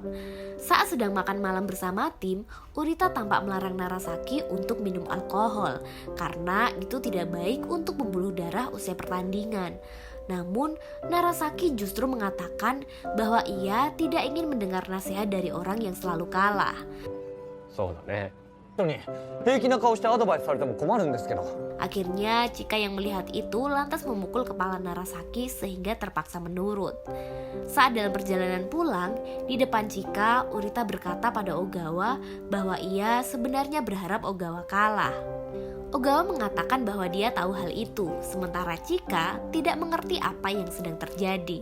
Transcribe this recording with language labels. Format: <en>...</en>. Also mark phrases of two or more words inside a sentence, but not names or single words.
<id>Saat sedang makan malam bersama tim, Urita tampak melarang Narasaki untuk minum alkohol karena itu tidak baik untuk pembuluh darah usai pertandingan. Namun, Narasaki justru mengatakan bahwa ia tidak ingin mendengar nasihat dari orang yang selalu kalah.</id> <ja>そうだね。平気な顔してアドバイスされても困るんですけど。</ja> <id>Akhirnya, Chika yang melihat itu lantas memukul kepala Narasaki sehingga terpaksa menurut. Saat dalam perjalanan pulang, di depan Chika, Urita berkata pada Ogawa bahwa ia sebenarnya berharap Ogawa kalah. Ogawa mengatakan bahwa dia tahu hal itu, sementara Chika tidak mengerti apa yang sedang terjadi.</id>